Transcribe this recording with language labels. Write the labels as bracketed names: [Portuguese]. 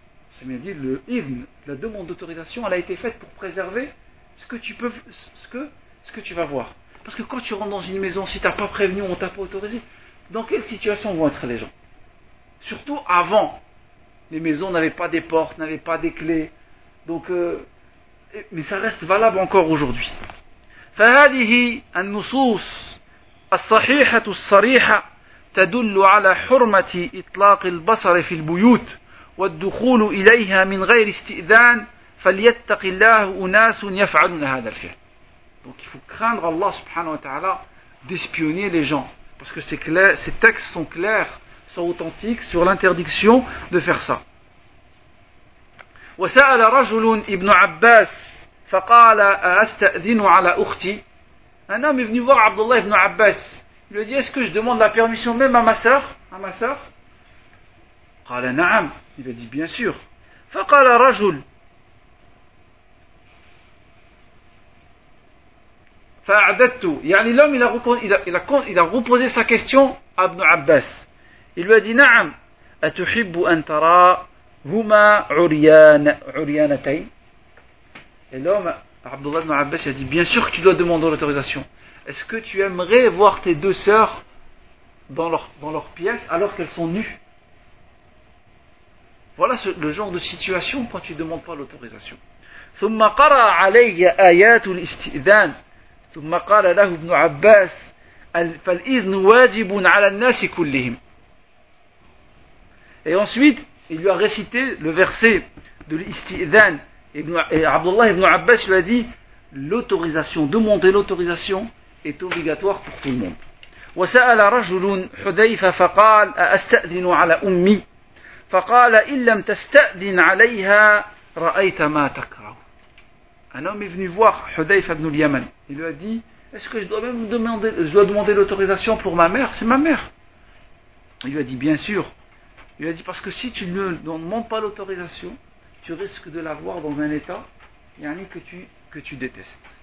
[French] Samy dit le idhn, la demande d'autorisation, elle a été faite pour préserver ce que tu vas voir. Parce que quand tu rentres dans une maison, si tu n'as pas prévenu, on t'a pas autorisé, dans quelle situation vont être les gens? Surtout avant. Les maisons n'avaient pas des portes, n'avaient pas des clés. Donc, mais ça reste valable encore aujourd'hui. [Arabic] فهذه النصوص الصحيحة الصريحة تدل على حرمة إطلاق البصر في البيوت والدخول إليها من غير استئذان فليتق الله أناس يفعلون هذا الفعل. [French] Donc il faut craindre Allah subhanahu wa ta'ala d'espionner les gens. Parce que c'est clair, ces textes sont clairs, sont authentiques sur l'interdiction de faire ça. [Arabic] وسأل رجل ابن عباس فقال أستأذن على أختي. [French] Un homme est venu voir Abdullah ibn Abbas. Il lui dit, est-ce que je demande la permission même à ma sœur, à ma sœur? [Arabic] قال نعم. [French] Il a dit, bien sûr. [Arabic] فقال رجل فأعددت. [French] يعني l'homme il a reposé sa question à ibn Abbas. Il lui a dit, [Arabic] نعم أتحب أن ترى هما عريان عريانتين. [French] Et l'homme, Abdullah ibn Abbas, a dit, bien sûr que tu dois demander l'autorisation. Est-ce que tu aimerais voir tes deux sœurs dans leur pièce alors qu'elles sont nues? Voilà le genre de situation quand tu ne demandes pas l'autorisation. [Arabic] ثم قرأ علي آيات الاستئذان ثم قال له ابن عباس فالإذن واجب على الناس كلهم. [French] Et ensuite, il lui a récité le verset de l'istidhan. Et Abdullah ibn Abbas lui a dit, l'autorisation, demander l'autorisation est obligatoire pour tout le monde. [Arabic] وسأل رجل حذيفة فقال أستأذن على أمي فقال إن لم تستأذن عليها رأيت ما تكره. [French] Un homme est venu voir حذيفة ibn Yaman. Il lui a dit, est-ce que je dois demander l'autorisation pour ma mère? C'est ma mère. Il lui a dit, bien sûr. Il a dit, parce que si tu ne demandes pas l'autorisation, tu risques de la voir dans un état que tu détestes.